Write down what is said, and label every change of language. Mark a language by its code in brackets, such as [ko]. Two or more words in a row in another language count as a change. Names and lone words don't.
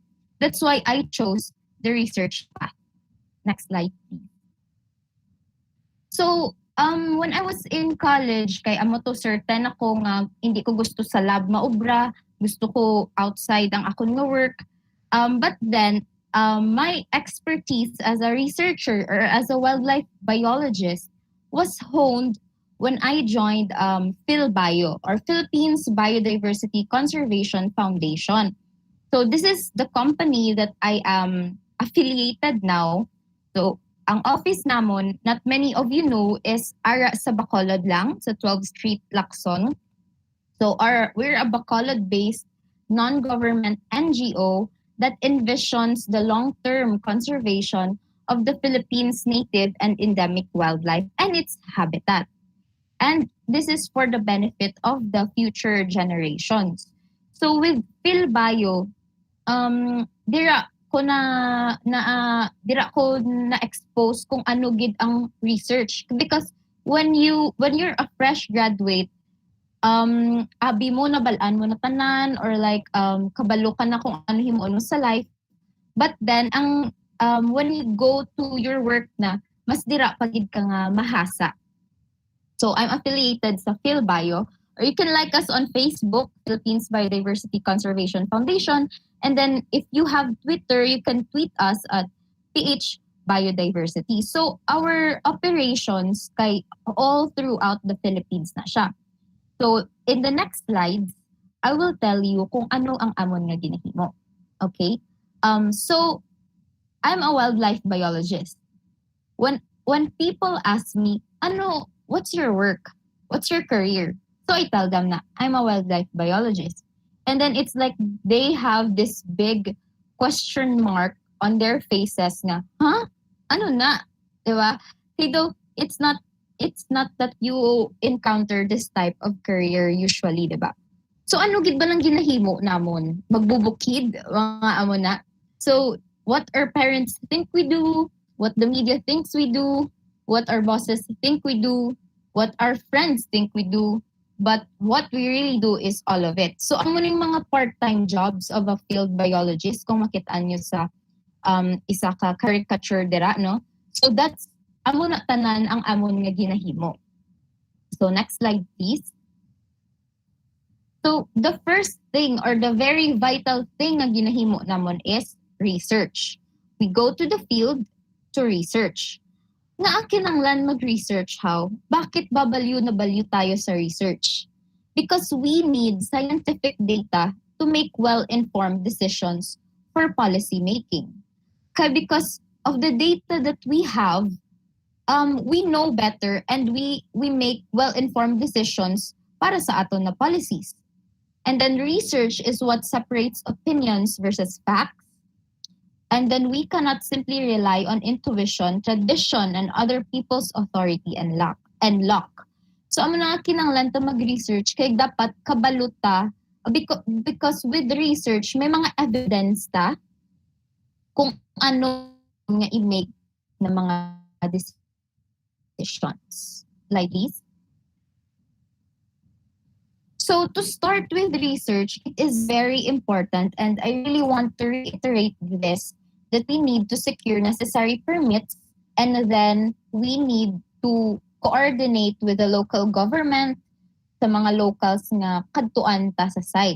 [en] That's why I chose the research path. Next slide, please. So, when I was in college, [hil] kay amo to certain ako nga hindi ko gusto sa lab maobra, gusto ko outside ang akong nga work. [en] But then, my expertise as a researcher or as a wildlife biologist was honed when I joined PhilBio, or Philippines Biodiversity Conservation Foundation. So this is the company that I am affiliated now. [hil] So ang office namon, [en] not many of you know, is [hil] ara sa Bacolod lang, [en] sa 12th Street, Lacson. So we're a Bacolod-based non-government NGO that envisions the long-term conservation of the Philippines' native and endemic wildlife and its habitat. And this is for the benefit of the future generations. So with PhilBio, [hil] dira ko na expose kung ano gid ang research, [en] because when you're a fresh graduate, [hil] abi mo na balaan mo na tanan, [en] or like [hil] kabalo ka na kung ano himuon mo sa life, [en] but then [hil] ang [en] when you go to your work [hil] na, mas dira pagid ka nga mahasa. [en] So I'm affiliated sa PhilBio, or you can like us on Facebook, Philippines Biodiversity Conservation Foundation. And then if you have Twitter, you can tweet us at PH Biodiversity. So our operations kay all throughout the Philippines [hil] na siya. [en] So in the next slides, I will tell you [hil] kung ano ang amon nga ginahimo. [en] Okay? So I'm a wildlife biologist. When people ask me, what's your work? What's your career? So I tell them na I'm a wildlife biologist. And then it's like they have this big question mark on their faces na, huh? [hil] Ano na? Diba? [en] Though it's not that you encounter this type of career usually, [hil] diba? So ano gid ba lang ginahimo namon? Magbubukid, mga amo na. [en] So what our parents think we do, what the media thinks we do, what our bosses think we do, what our friends think we do, but what we really do is all of it. So [hil] ang muning mga [en] part-time jobs of a field biologist, [hil] kung makitaan nyo sa isa ka caricature dira, no? [en] So that's [hil] amo na tanan ang amon nga ginahimo. [en] So next slide please. So the first thing, or the very vital thing [hil] nga ginahimo namon [en] is research. We go to the field to research. [hil] Nga kinanglan mag-research how? Bakit babalyo na balyo tayo sa research? [en] Because we need scientific data to make well-informed decisions for policy making. Kaya because of the data that we have, we know better and we make well-informed decisions [hil] para sa aton na [en] policies. And then research is what separates opinions versus facts. And then we cannot simply rely on intuition, tradition, and other people's authority and luck. [hil] So amo na kinanglan ta mag-research kay dapat kabaluta, [en] because with research [hil] may mga evidence ta kung ano nga i-make na mga decisions. [en] Like this. So to start with research, it is very important, and I really want to reiterate this, that we need to secure necessary permits, and then we need to coordinate with the local government, [hil] sa mga locals nga kadtuan ta sa site.